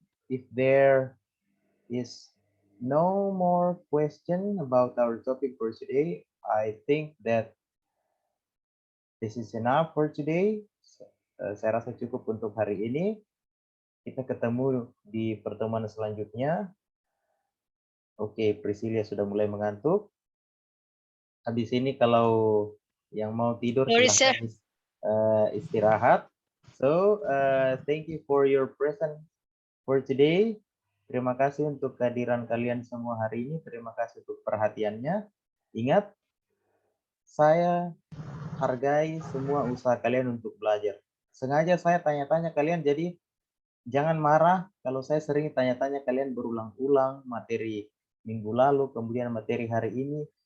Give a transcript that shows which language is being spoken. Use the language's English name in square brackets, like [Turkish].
[English] if there is no more question about our topic for today, I think that this is enough for today. [Indonesian] Saya rasa cukup untuk hari ini. Kita ketemu di pertemuan selanjutnya. Oke, Priscilia sudah mulai mengantuk. Habis ini kalau yang mau tidur silahkan istirahat. [English] So, thank you for your presence for today. [Indonesian] Terima kasih untuk kehadiran kalian semua hari ini. Terima kasih untuk perhatiannya. Ingat, saya hargai semua usaha kalian untuk belajar. Sengaja saya tanya-tanya kalian, jadi jangan marah kalau saya sering tanya-tanya kalian berulang-ulang materi minggu lalu, kemudian materi hari ini.